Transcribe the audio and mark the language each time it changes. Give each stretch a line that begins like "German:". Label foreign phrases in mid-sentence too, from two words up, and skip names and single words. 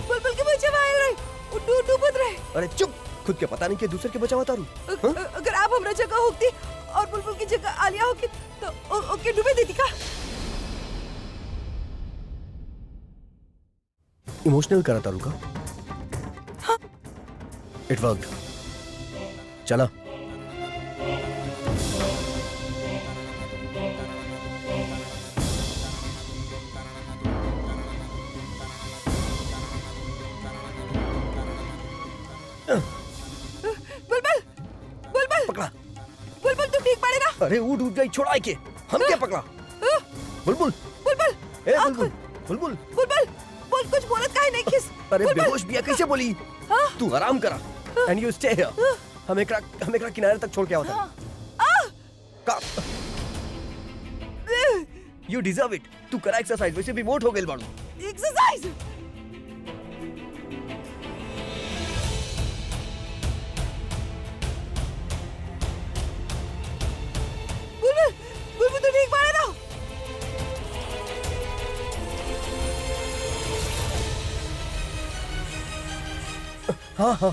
Bhojpuri: बुलबुल के बचाव आयल रहे, डूबत रहे। अरे चुप, खुद के पता नहीं कि दूसरे के बचावा तारू। अगर आप हमरा जगह होती और बुलबुल की जगह आलिया होती तो ओके डूबे देती का? इमोशनल करा तारू का? हाँ।
English: It worked. चला।
Bhojpuri: बुलबुल बुलबुल पकड़ा। बुलबुल तू ठीक पड़े ना? अरे वो डूब गई, छोड़ा के। हम क्या पकड़ा? बुलबुल बुलबुल ए बुलबुल बुलबुल बुलबुल बोल, कुछ बोलत काहे नहीं खिस? अरे बेहोश बिया कैसे बोली? तू आराम करा
English: and you stay here.
Bhojpuri: हम एकरा किनारे तक छोड़ के आवता।
English: का you deserve it.
Bhojpuri: तू करा एक्सरसाइज, वैसे भी मोट हो गेल बाड़ू। एक्सरसाइज बुलबुल बुलबुल तू ठीक पड़े ना? हाँ हाँ